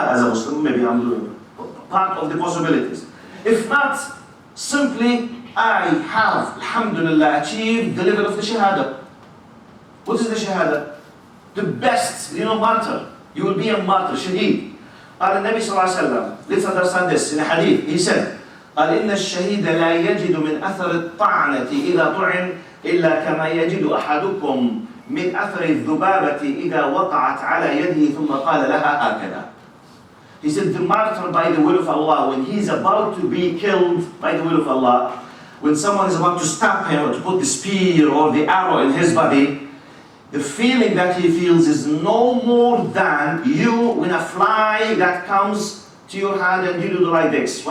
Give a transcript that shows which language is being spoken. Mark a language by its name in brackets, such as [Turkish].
[English] As a Muslim, maybe I'm doing part of the possibilities. If not, simply I have, alhamdulillah, achieved the level of the shahada. What is the shahada? The best, martyr. You will be a martyr, shaheed. [Arabic] قال النبي صلى الله عليه وسلم, [English] let's understand this in a hadith. He said, [Arabic] قال إن الشهيد لا يجد من أثر الطعنة إذا طعن إلا كما يجد أحدكم من أثر الذبابة إذا وقعت على يده ثم قال لها هكذا. [English] He said the martyr by the will of Allah, when he is about to be killed by the will of Allah, when someone is about to stab him or to put the spear or the arrow in his body, the feeling that he feels is no more than you when a fly that comes to your hand and you do the like this.